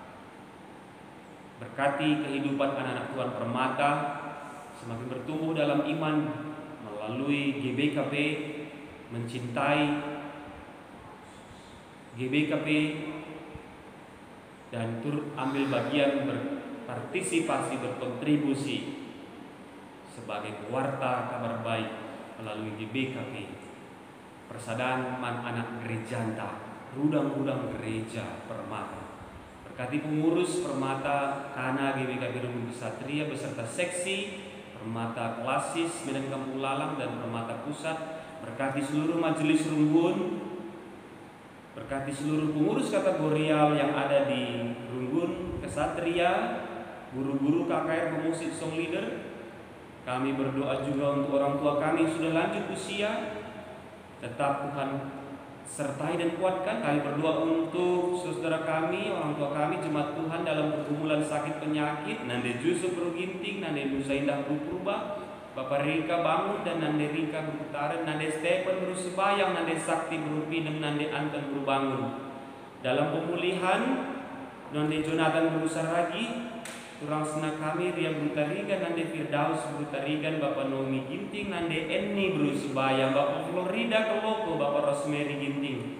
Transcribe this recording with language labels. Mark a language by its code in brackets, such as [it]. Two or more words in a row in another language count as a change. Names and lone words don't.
[id] Berkati kehidupan anak-anak Tuhan Permata semakin bertumbuh dalam iman melalui GBKP, mencintai GBKP dan turut ambil bagian, berpartisipasi, berkontribusi sebagai pewarta kabar baik melalui GBKP. [btx] Persadaran anak gerejanta, rudang-rudang gereja Permata. [id] Berkati pengurus Permata Kana GBKP Rumbun Kesatria beserta seksi Permata Klasis Medan Kampung Lalang dan Permata Pusat. Berkati seluruh majelis Rumbun, berkati seluruh pengurus kategorial yang ada di Rumbun Kesatria, guru-guru KKR, pemusik, [en] song leader. [id] Kami berdoa juga untuk orang tua kami yang sudah lanjut usia. Tetap Tuhan sertai dan kuatkan. Kami berdoa untuk saudara kami, orang tua kami, jemaat Tuhan dalam pergumulan sakit penyakit. Nande Yusuf Beruginting, Nande Nusa Indah Berubah, Bapak Rika Bangun dan Nande Rika Berutaran, Nande Stephen Berusebayang, Nande Sakti Berupinem, Nande Anton Berubangun. Dalam pemulihan, Nande Jonathan Berusaragi, Turang Sena kami, Ria Berutarigan, Nande Firdaus Berutarigan, Bapak Nomi Ginting, Nande Eni Berusebaya, Bapak Florida Keloko, Bapak Rosemary Ginting.